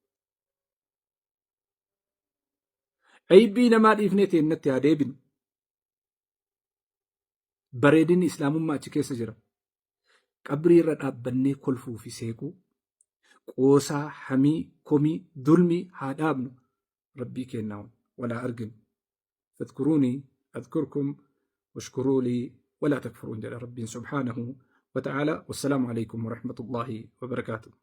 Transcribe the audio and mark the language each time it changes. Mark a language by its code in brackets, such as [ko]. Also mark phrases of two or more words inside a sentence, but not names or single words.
[om] Aybii namaa dhiifnee teennatti haa deebinu. Bareedinni islaamummaa achi keessa jira. Qabrii irra dhaabbannee kolfuu fi seequu qoosaa, hamii, komii, dulmii haa dhaabnu. Rabbii kennaa walaa arginu. [ar] Fadkuruunii أذكركم واشكروا لي ولا تكفرون جل ربي سبحانه وتعالى. والسلام عليكم ورحمة الله وبركاته.